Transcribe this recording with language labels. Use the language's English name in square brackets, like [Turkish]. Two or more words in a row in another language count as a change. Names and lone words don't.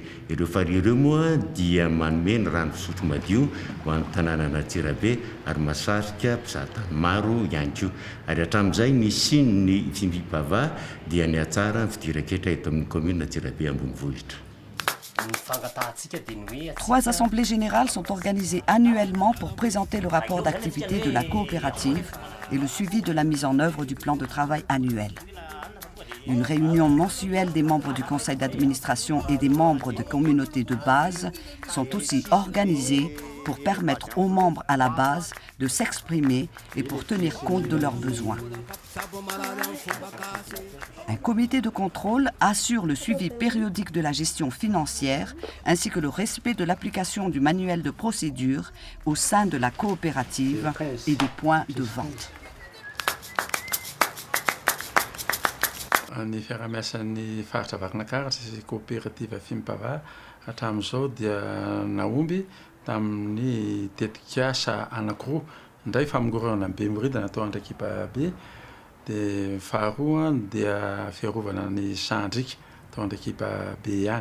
[Malagasy] Ireo farihy ireo moa dia manome ny rano fisotro madio ho an'ny tanàna Antsirabe ary masarika mpizahatany maro ihany koa. Ary hatramin'izay ny sin'ny Fifimpava dia ny atsara ny fidiran-ketra eto amin'ny commune Antsirabe ambonivohitra. [French] 3 assemblées générales sont organisées annuellement pour présenter le rapport d'activité de la coopérative et le suivi de la mise en œuvre du plan de travail annuel. Une réunion mensuelle des membres du conseil d'administration et des membres de communautés de base sont aussi organisées pour permettre aux membres à la base de s'exprimer et pour tenir compte de leurs besoins. Un comité de contrôle assure le suivi périodique de la gestion financière ainsi que le respect de l'application du manuel de procédure au sein de la coopérative et des points de vente. [Malagasy] Ny fiarahamiasan'ny faritra Vakinankaratra sy coopérative Fimpava hatramin'izao dia naomby tamin'ny tetikasa anankiroa indray famongorana ny Bemoridana atao Andrakiba be dia faharoa dia fiarovana ny Sandrika atao Andrakiba be ihany.